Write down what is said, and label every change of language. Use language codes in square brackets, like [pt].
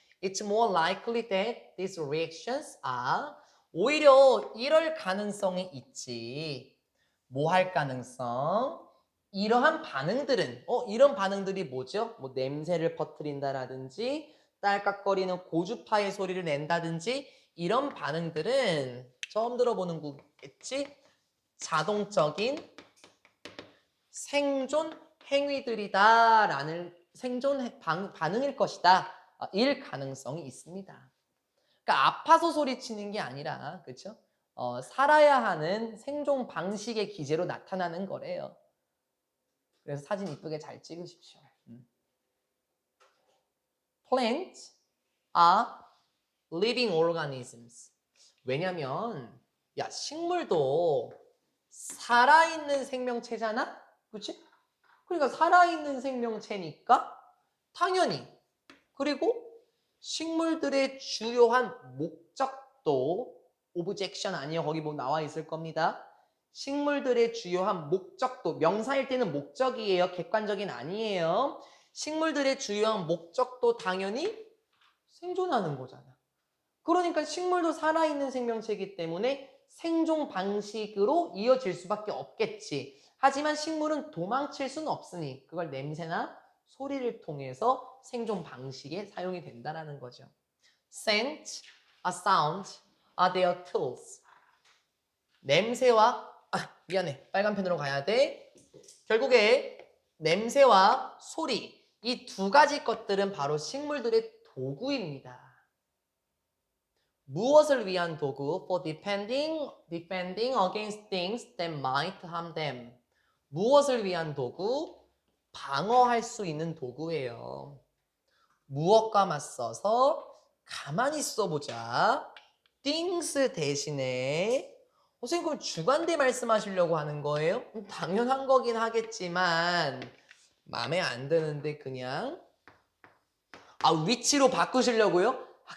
[en] It's more likely that these reactions are, 오히려 이럴 가능성이 있지. [ko] 뭐 할 가능성? 이러한 반응들은 이런 반응들이 뭐죠? 뭐 냄새를 퍼뜨린다라든지 딸깍거리는 고주파의 소리를 낸다든지 이런 반응들은 처음 들어보는 거겠지? 자동적인 생존 행위들이다라는 생존 반응일 것이다. 일 가능성이 있습니다. 그러니까 아파서 소리치는 게 아니라 그렇죠? 살아야 하는 생존 방식의 기제로 나타나는 거래요. 그래서 사진 이쁘게 잘 찍으십시오. [en] Plants are living organisms. [ko] 왜냐면 야 식물도 살아있는 생명체잖아? 그렇지? 그러니까 살아있는 생명체니까 당연히 그리고 식물들의 주요한 목적도 오브젝션 아니에요. 거기 뭐 나와 있을 겁니다. 식물들의 주요한 목적도 명사일 때는 목적이에요. 객관적인 아니에요. 식물들의 주요한 목적도 당연히 생존하는 거잖아. 그러니까 식물도 살아있는 생명체이기 때문에 생존 방식으로 이어질 수밖에 없겠지. 하지만 식물은 도망칠 수는 없으니 그걸 냄새나 소리를 통해서 생존 방식에 사용이 된다는 거죠. [en] Scent, a sound are their tools. [ko] 냄새와 미안해. 빨간 펜으로 가야 돼. 결국에 냄새와 소리 이 두 가지 것들은 바로 식물들의 도구입니다. 무엇을 위한 도구? [en] For defending against things that might harm them. [ko] 무엇을 위한 도구? 방어할 수 있는 도구예요. 무엇과 맞서서 가만히 있어보자. things 대신에 선생님 그럼 주관대 말씀하시려고 하는 거예요? 당연한 거긴 하겠지만 마음에 안 드는데 그냥 위치로 바꾸시려고요?